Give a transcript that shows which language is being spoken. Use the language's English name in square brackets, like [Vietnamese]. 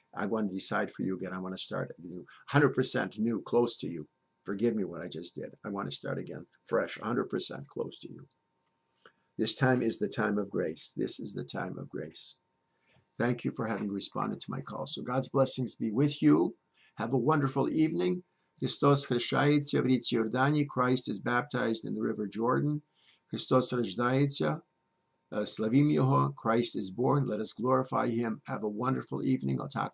[English] I want to decide for you again. I want to start new, 100% new, close to you. Forgive me what I just did. I want to start again, fresh, 100% close to you. This time is the time of grace. This is the time of grace. Thank you for having responded to my call. So God's blessings be with you. Have a wonderful evening. [Ukrainian] Христос хрещається в річці Йордані. [English] Christ is baptized in the river Jordan. [Ukrainian] Христос рождається. Slavim Yoho, [English] Christ is born. Let us glorify him. Have a wonderful evening. I'll talk